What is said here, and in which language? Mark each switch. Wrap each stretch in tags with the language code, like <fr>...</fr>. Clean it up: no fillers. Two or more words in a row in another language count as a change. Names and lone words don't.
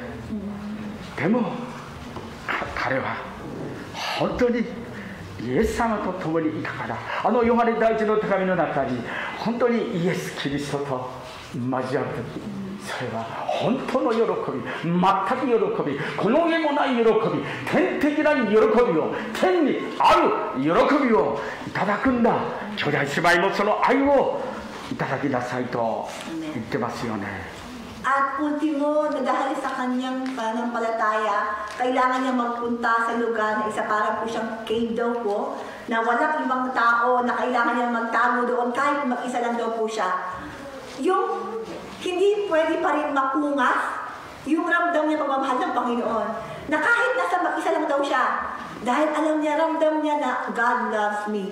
<ja>でも彼は本当にイエス様と共にいたから、ヨハネ第一の手紙の中に本当にイエス・キリストと交わる時、それは本当の喜び、全く喜び、この上もない喜び、天的な喜びを、天にある喜びをいただくんだ。兄弟姉妹もその愛をいただきなさいと言ってますよね。</ja> <tl>At ultimo, nagahali sa kanyang pananampalataya, kailangan niya magpunta sa lugar na isa para po siyang cave daw po, na walang ibang tao na kailangan niya magtago doon kahit mag-isa lang daw po siya. Yung hindi pwede pa rin makungas, yung ramdam niya pagmamahal ng Panginoon, na kahit nasa mag-isa lang daw siya, dahil alam niya, ramdam niya na</tl> <en>God loves me.</en>